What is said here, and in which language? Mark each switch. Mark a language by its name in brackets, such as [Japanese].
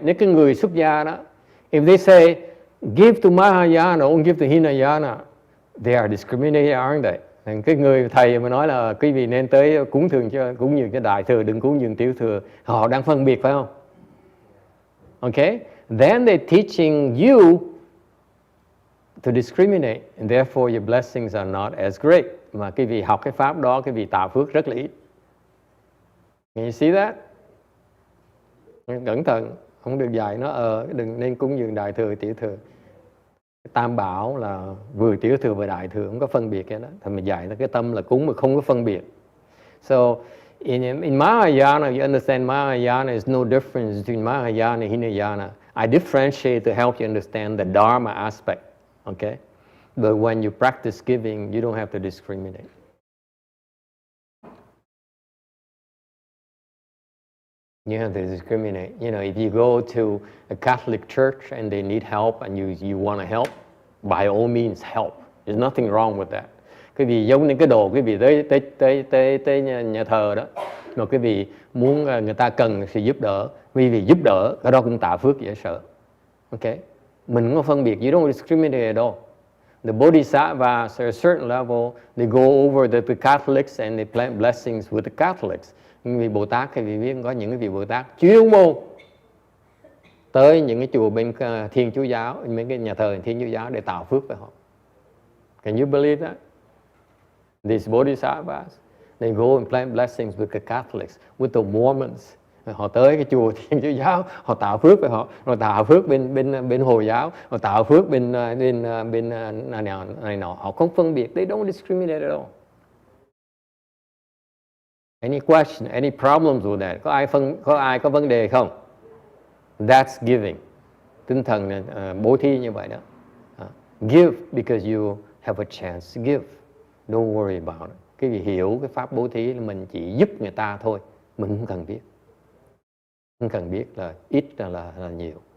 [Vietnamese] Nếu cái người xuất gia đó, [English] if they say give to Mahayana or give to Hinayana, they are discriminating, aren't they? [Vietnamese] Cái người thầy mà nói là quý vị nên tới cúng dường cho đại thừa, đừng cúng dường tiểu thừa, họ đang phân biệt phải không? [English] Okay? Then they're teaching you to discriminate, and therefore your blessings are not as great. [Vietnamese] Mà quý vị học cái pháp đó, quý vị tạo phước rất là ít. [English] Can you see that? [Vietnamese] Cẩn thận, không được dạy nó đừng nên cúng dường đại thừa, tiểu thừa. Tam bảo là vừa tiểu thừa vừa đại thừa, không có phân biệt cái đó. Thì mình dạy nó cái tâm là cúng mà không có phân biệt. [English] So in Mahayana, you understand Mahayana is no difference between Mahayana and Hinayana. I differentiate to help you understand the Dharma aspect. Okay? But when you practice giving, you don't have to discriminate. You have to discriminate. You know, if you go to a Catholic church and they need help and you want to help, by all means help. There's nothing wrong with that. [Vietnamese] Quý vị giống như cái đồ quý vị tới nhà thờ đó, mà quý vị muốn người ta cần sự giúp đỡ, quý vị giúp đỡ, cái đó cũng tạo phước dễ sợ. Okay? Mình không có phân biệt. [English] You don't discriminate at all. The Bodhisattvas, at a certain level, they go over the Catholics and they plant blessings with the Catholics. [Vietnamese] Những vị Bồ Tát, quý vị biết có những cái vị Bồ Tát chuyên môn tới những cái chùa bên Thiên Chúa giáo, mấy cái nhà thờ Thiên Chúa giáo để tạo phước với họ. [English] Can you believe that? These Bodhisattvas, they go and plant blessings with the Catholics, with the Mormons. [Vietnamese] Họ tới cái chùa Thiên Chúa giáo, họ tạo phước với họ, rồi tạo phước bên Hồi giáo, họ tạo phước bên này nọ. Họ không phân biệt. [English] They don't discriminate at all. Any question, any problems with that? [Vietnamese] Có ai có vấn đề không? [English] That's giving. [Vietnamese] Tinh thần bố thí như vậy đó. [English] Give because you have a chance to give. Don't worry about it. [Vietnamese] Cái gì hiểu cái pháp bố thí là mình chỉ giúp người ta thôi. Mình không cần biết. Không cần biết là ít là nhiều.